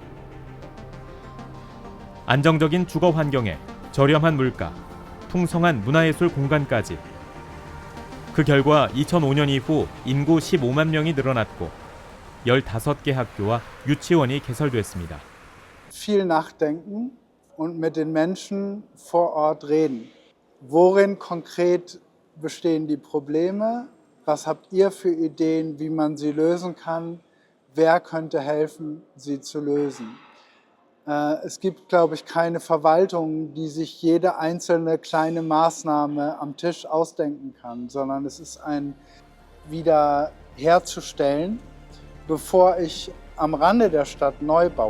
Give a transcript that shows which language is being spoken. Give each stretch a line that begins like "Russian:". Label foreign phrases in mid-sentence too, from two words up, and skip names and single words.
Korean: 안정적인 주거 환경에 저렴한 물가, 풍성한 문화예술 공간까지. 그 결과 2005년 이후 인구 15만 명이 늘어났고 15개 학교와 유치원이 개설됐습니다.
German: Viel nachdenken und mit den Menschen vor Ort reden. Worin konkret bestehen die Probleme? Was habt ihr für Ideen, wie man sie lösen kann? Wer könnte helfen, sie zu lösen? Es gibt, glaube ich, keine Verwaltung, die sich jede einzelne kleine Maßnahme am Tisch ausdenken kann, sondern es ist ein Wiederherzustellen, bevor ich am Rande der Stadt neu baue.